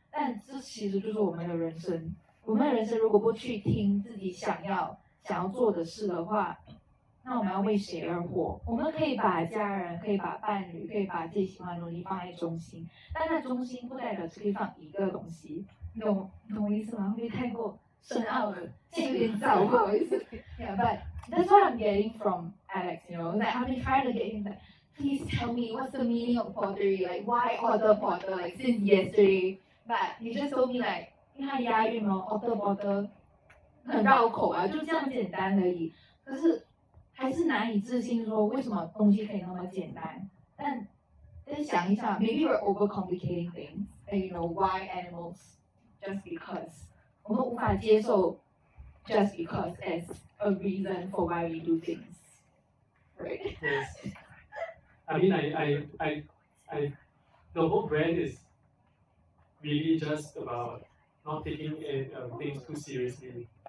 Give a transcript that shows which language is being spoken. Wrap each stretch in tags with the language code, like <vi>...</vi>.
<zh>但这其实就是我们的人生。我们的人生如果不去听自己想要做的事的话，那我们要为谁而活？我们可以把家人、可以把伴侣、可以把自己喜欢的东西放在中心，但那中心不代表只可以放一个东西。你懂我意思吗？会不会太过深奥了？这有点早，不好意思。</zh> <en>Yeah, but that's what I'm getting from Alex. That I've been trying to get him that. Please tell me what's the meaning of pottery? Like why Otter Potter? Like since yesterday, but he just told me like</en> <zh>因为它押韵哦 ，Otter Potter 很绕口啊，就这样简单而已。可是还是难以置信，说为什么东西可以那么简单？但想一想</zh> <en>，maybe we're overcomplicating things. And why animals? Just because</en> <zh>我们无法接受</zh> <en>just because as a reason for why we do things, right? Yes. I mean, the whole brand is really just about not taking things too seriously.</en>